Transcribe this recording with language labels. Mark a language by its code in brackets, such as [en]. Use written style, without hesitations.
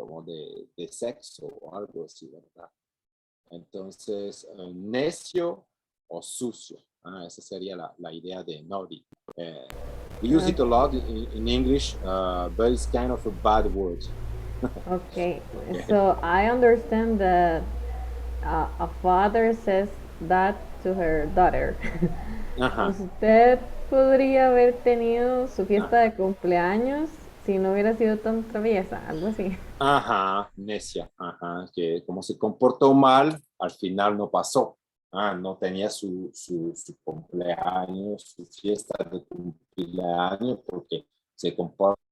[es] Como de sexo o algo así, ¿verdad? Entonces, necio o sucio. Esa sería la idea de naughty. [en] We use it a lot in English, but it's kind of a bad word. Okay, so I understand that a father says that to her daughter. [es] Ajá. Usted podría haber tenido su fiesta de cumpleaños si no hubiera sido tan traviesa, algo así. Ajá, necia, ajá, que como se comportó mal, al final no pasó. No tenía su cumpleaños, su fiesta de cumpleaños porque se comportó.